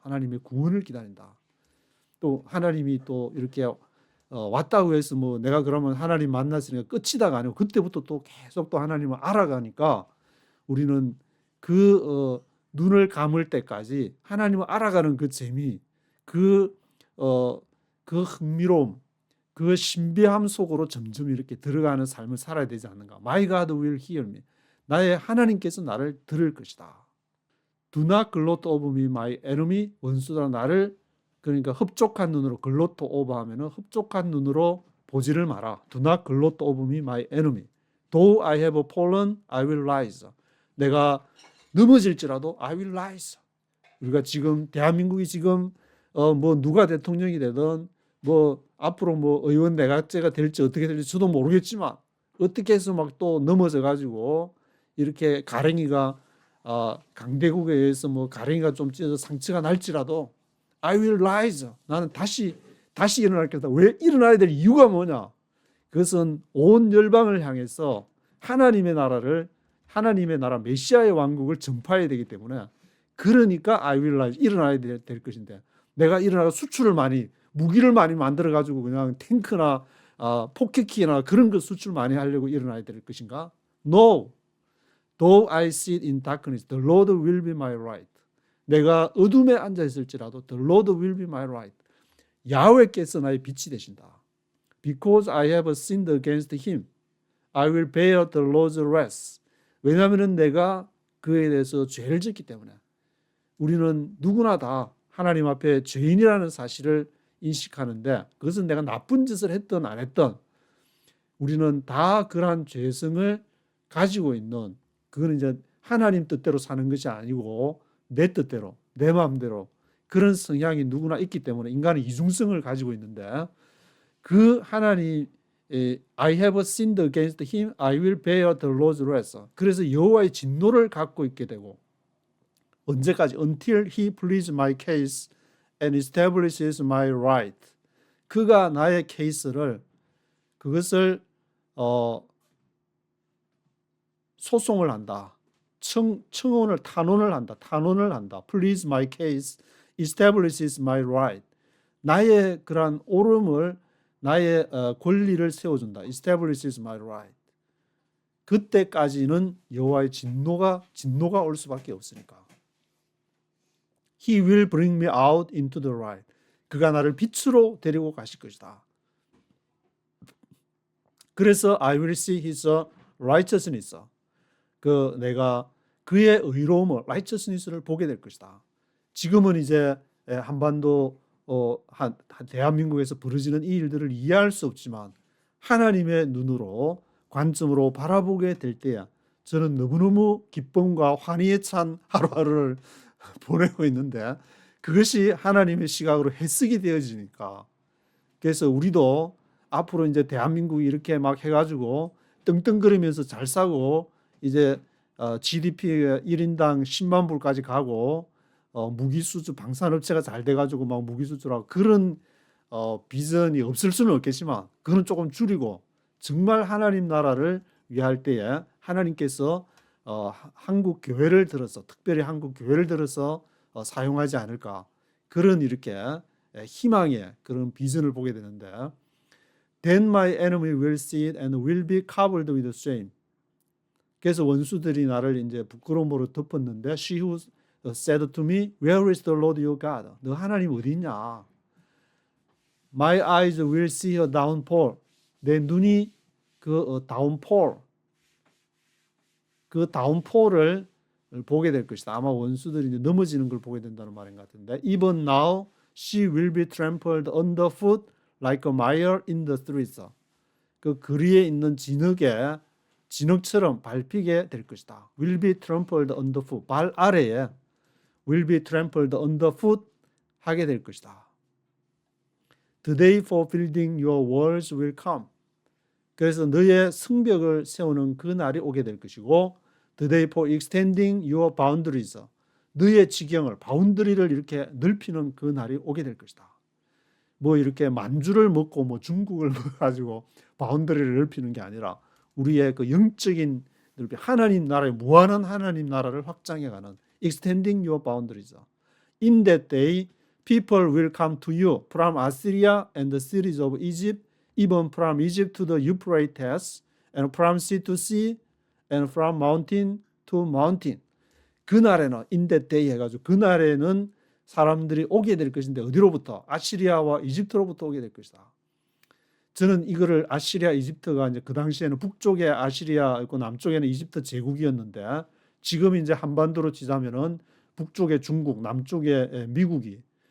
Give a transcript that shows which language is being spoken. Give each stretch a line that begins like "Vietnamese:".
Korean: 하나님의 구원을 기다린다. 또 하나님이 또 이렇게 왔다고 해서 뭐 내가 그러면 하나님 만났으니까 끝이다가 아니고 그때부터 또 계속 또 하나님을 알아가니까 우리는 눈을 감을 때까지 하나님을 알아가는 그 재미, 그 흥미로움, 그 신비함 속으로 점점 이렇게 들어가는 삶을 살아야 되지 않는가.
English: My God will hear me.
Korean: 나의 하나님께서 나를 들을 것이다.
English: Do not gloat over me, my enemy.
Korean: 원수들아 나를 그러니까 흡족한 눈으로
English: gloat over
Korean: 하면은 흡족한 눈으로 보지를 마라.
English: Do not gloat over me, my enemy. Though I have fallen, I will rise.
Korean: 내가 넘어질지라도
English: I will rise.
Korean: 우리가 지금 대한민국이 지금 뭐 누가 대통령이 되든 뭐 앞으로 뭐 의원 내각제가 될지 어떻게 될지 저도 모르겠지만 어떻게 해서 막 또 넘어져 가지고 이렇게 가랭이가 강대국에 의해서 뭐 가랭이가 좀 찢어서 상처가 날지라도
English: I will rise.
Korean: 나는 다시 일어날 거다. 왜 일어나야 될 이유가 뭐냐? 그것은 온 열방을 향해서 하나님의 나라 메시아의 왕국을 전파해야 되기 때문에 그러니까
English: I will rise.
Korean: 일어나야 될 것인데 내가 일어나서 무기를 많이 만들어 가지고 그냥 탱크나 폭격기나 그런 거 수출 많이 하려고 일어나야 될 것인가?
English: No. Though I sit in darkness, the Lord will be my light.
Korean: 내가 어둠에 앉아 있을지라도
English: the Lord will be my light.
Korean: 야훼께서 나의 빛이 되신다.
English: Because I have sinned against him, I will bear the Lord's wrath.
Korean: 왜냐하면 내가 그에 대해서 죄를 짓기 때문에 우리는 누구나 다 하나님 앞에 죄인이라는 사실을 인식하는데 그것은 내가 나쁜 짓을 했든 안 했든 우리는 다 그러한 죄성을 가지고 있는 그거는 이제 하나님 뜻대로 사는 것이 아니고 내 뜻대로 내 마음대로 그런 성향이 누구나 있기 때문에 인간은 이중성을 가지고 있는데 그 하나님
English: I have sinned against him, I will bear the Lord's wrath.
Korean: 그래서 여호와의 진노를 갖고 있게 되고 언제까지?
English: Until he pleads my case and establishes my right.
Korean: 그가 나의 케이스를 그것을 소송을 한다. 탄원을 한다.
English: Please my case, establishes my right.
Korean: 나의 그러한 옳음을 나의 권리를 세워준다.
English: Establishes my right.
Korean: 그때까지는 여호와의 진노가 올 수밖에 없으니까.
English: He will bring me out into the light.
Korean: 그가 나를 빛으로 데리고 가실 것이다. 그래서
English: I will see his righteousness.
Korean: 내가 그의 의로움을 righteousness를 보게 될 것이다. 지금은 이제 한반도 대한민국에서 벌어지는 이 일들을 이해할 수 없지만 하나님의 눈으로 관점으로 바라보게 될 때야 저는 너무너무 기쁨과 환희에 찬 하루하루를 보내고 있는데 그것이 하나님의 시각으로 해석이 되어지니까 그래서 우리도 앞으로 이제 대한민국이 이렇게 막 해가지고 떵떵거리면서 잘 사고 이제 GDP가 1인당 10만 불까지 가고 무기 수주 방산업체가 잘 돼가지고 막 무기 수주라고 그런 비전이 없을 수는 없겠지만 그건 조금 줄이고 정말 하나님 나라를 위할 때에 하나님께서 한국 교회를 들어서 특별히 한국 교회를 들어서 사용하지 않을까 그런 이렇게 희망의 그런 비전을 보게 되는데
English: Then my enemy will see it and will be covered with shame.
Korean: 그래서 원수들이 나를 이제 부끄러움으로 덮었는데
English: She who said to me, Where is the Lord your God?
Korean: 너 하나님 어디 있냐?
English: My eyes will see a downpour.
Korean: 내 눈이 그 downpour, 그 downpour를 보게 될 것이다. 아마 원수들이 이제 넘어지는 걸 보게 된다는 말인 것 같은데
English: Even now she will be trampled underfoot like a mire in the streets.
Korean: 그 거리에 있는 진흙처럼 밟히게 될 것이다.
English: Will be trampled underfoot.
Korean: 발 아래에
English: will be trampled underfoot
Korean: 하게 될 것이다.
English: The day for building your walls will come.
Korean: 그래서 너의 성벽을 세우는 그 날이 오게 될 것이고
English: The day for extending your boundaries.
Korean: 너의 지경을 바운더리를 이렇게 넓히는 그 날이 오게 될 것이다. 뭐 이렇게 만주를 먹고 뭐 중국을 먹어가지고 바운더리를 넓히는 게 아니라 우리의 그 영적인 하나님 나라의 무한한 하나님 나라를 확장해가는
English: extending your boundaries. In that day, people will come to you from Assyria and the cities of Egypt, even from Egypt to the Euphrates, and from sea to sea, and from mountain to mountain.
Korean: 그날에는
English: in that day
Korean: 해가지고 그날에는 사람들이 오게 될 것인데 어디로부터? 아시리아와 이집트로부터 오게 될 것이다. 저는 이거를 아시리아, 이집트가 이제 그 당시에는 북쪽에 아시리아 있고 남쪽에는 이집트 제국이었는데 지금 이제 한반도로 치자면은 북쪽에 중국, 남쪽에 미국이